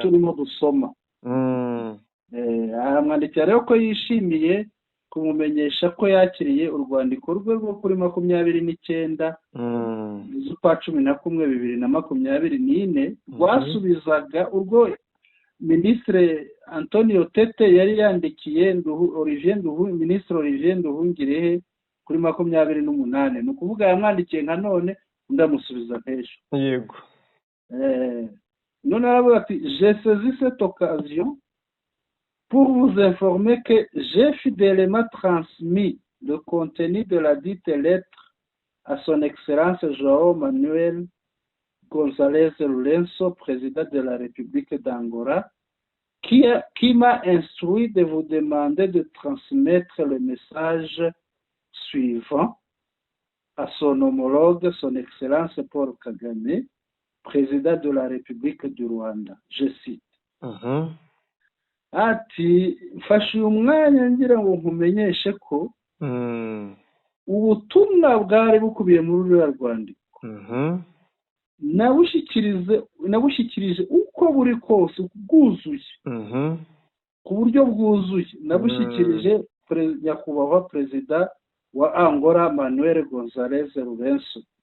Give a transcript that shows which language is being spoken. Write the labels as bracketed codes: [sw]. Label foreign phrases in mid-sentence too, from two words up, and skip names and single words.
[rw] turimo dusoma aramwandikira rero ko yishimiye kumumenyesha ko yakiriye urwandiko rwe rwo kuri 29 z'ukwa 11 2024 rwasubizaga urwo minisitiri Antonio Tete yari yandikiye minisitiri Olivier Nduhungirehe kuri 28 ni ukuvuga yamwandikiye nka none ndamusubiza nk'ejo yego none aravuga ati [fr] j'ai saisi cette occasion pour vous informer que j'ai fidèlement transmis le contenu de la dite lettre à son excellence João Manuel González Lourenço, président de la République d'Angola, qui m'a instruit de vous demander de transmettre le message suivant à son homologue, son excellence Paul Kagame, président de la République du Rwanda. Je cite. [rw] Ati mfashe uyu mwanya ngira ngo nkumenyeshe ko ubutumwa bwari bukubiye muri ruriya rwandiko nabushyikirije uko buri kose bwuzuye ku buryo bwuzuye nabushyikirije nyakubahwa perezida wa Angola Manuel González Lourenço